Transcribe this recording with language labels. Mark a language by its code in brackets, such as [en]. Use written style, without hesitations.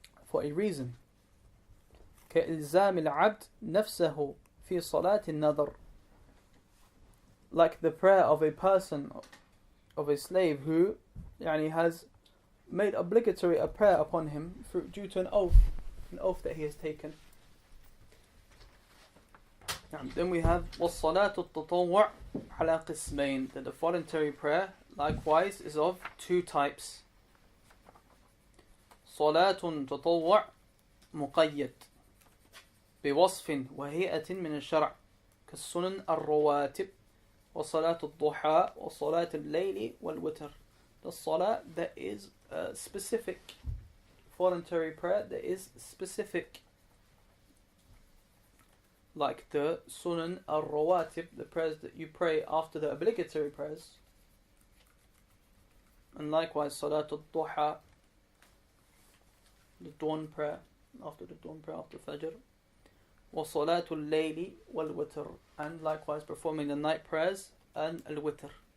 [en] For a reason. [ar] كإلزام العبد نفسه في صلاة النذر, [en] like the prayer of a person, of a slave who has made obligatory a prayer upon him due to an oath that he has taken. Then we have [ar] والصلاة التطوع على قسمين, [en] that the voluntary prayer likewise is of two types. [ar] صلاة تطوع مقيد بوصف وهيئة من الشرع كالسنن الرواتب وصلاة الضحى وصلاة الليل والوتر. [en] The salah that is specific, voluntary prayer that is specific, like the sunan al-rawatib, the prayers that you pray after the obligatory prayers, and likewise salat al-duha, the dawn prayer, after the dawn prayer, after fajr, [ar] wa salat al-layli wal-witr, [en] and likewise performing the night prayers and al-witr.